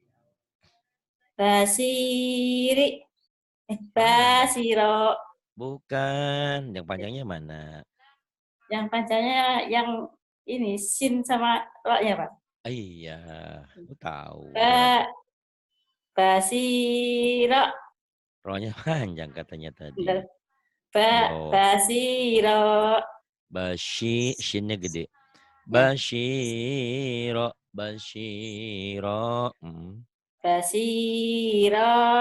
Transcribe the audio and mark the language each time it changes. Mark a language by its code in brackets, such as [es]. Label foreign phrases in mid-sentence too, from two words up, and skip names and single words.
[ar] Basiri. Basiro. [id] Bukan. Yang panjangnya mana? Yang panjangnya yang ini sin sama ro-nya, Pak. Iya, aku tahu. [ar] Basiro. [id] Ro-nya panjang katanya tadi. [ar] Basiro. [id] Shinnya gede. Basyiro. [ar] Basyiro. Basiro.